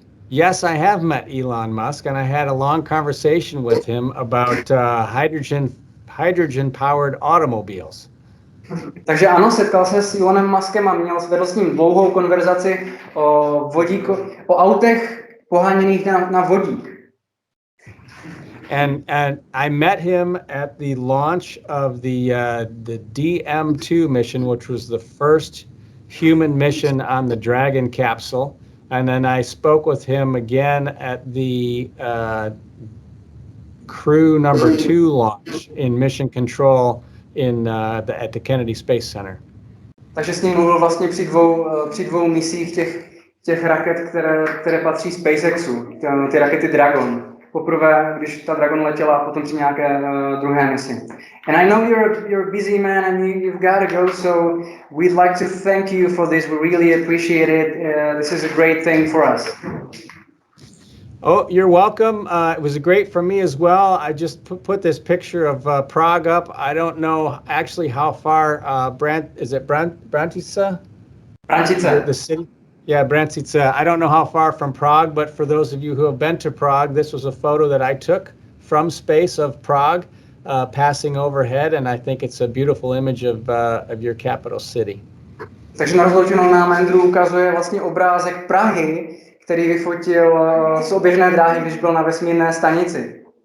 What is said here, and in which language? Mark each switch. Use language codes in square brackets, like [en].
[en] Yes, I have met Elon Musk, and I had a long conversation with him about hydrogen-powered automobiles. [cs] Takže ano, setkal se s Elonem Muskem a vedl s ním dlouhou konverzaci o autech poháněných na vodík. [en] And I met him at the launch of the DM2 mission, which was the first human mission on the Dragon capsule. And then I spoke with him again at the Crew number 2 launch in mission control at the Kennedy Space Center. [cs] Takže s ním mluvil vlastně při dvou misích těch raket, které patří SpaceXu, ty rakety Dragon. Poprvé, když ta Dragon letěla, a potom při nějaké druhé misi. [en] And I know you're a busy man and you've got to go, so we'd like to thank you for this. We really appreciate it. This is a great thing for us. Oh, you're welcome. It was great for me as well. I just put this picture of Prague up. I don't know actually how far Branticích? Branticích. The city. Yeah, Branticích. I don't know how far from Prague, but for those of you who have been to Prague, this was a photo that I took from space of Prague passing overhead, and I think it's a beautiful image of your capital city. [cs] Takže na rozloučenou nám Andrew ukazuje vlastně obrázek Prahy, který vyfotil z oběžné dráhy, když byl na vesmírné stanici.